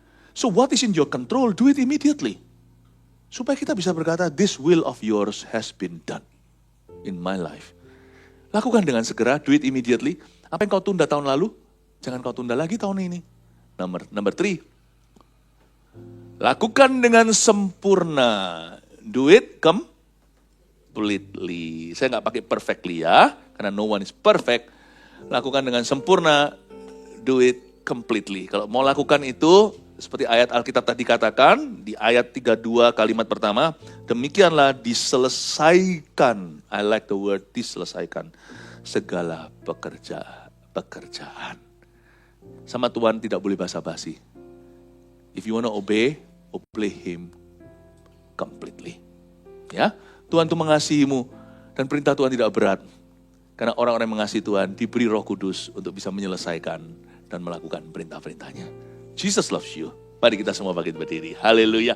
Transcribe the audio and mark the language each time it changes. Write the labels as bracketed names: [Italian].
[English] So what is in your control, do it immediately. [Indonesian] Supaya kita bisa berkata, [English] this will of yours has been done in my life. [Indonesian] Lakukan dengan segera, [English] do it immediately. [Indonesian] Apa yang kau tunda tahun lalu, jangan kau tunda lagi tahun ini. [English] Number 3. [Indonesian] Lakukan dengan sempurna. [English] Do it completely. [Indonesian] Saya nggak pakai [English] perfectly [Indonesian] ya, karena [English] no one is perfect. [Indonesian] Lakukan dengan sempurna, [English] do it completely. [Indonesian] Kalau mau lakukan itu, seperti ayat Alkitab tadi katakan, di ayat 32 kalimat pertama, demikianlah diselesaikan, [English] I like the word [Indonesian] diselesaikan, segala pekerjaan. Sama Tuhan tidak boleh basa-basi. [English] If you want to obey Him completely. [Indonesian] Ya, Tuhan itu mengasihimu, dan perintah Tuhan tidak berat. Karena orang-orang yang mengasihi Tuhan diberi Roh Kudus untuk bisa menyelesaikan dan melakukan perintah-perintahnya. [English] Jesus loves you. [Indonesian] Mari kita semua bangkit berdiri. Haleluya.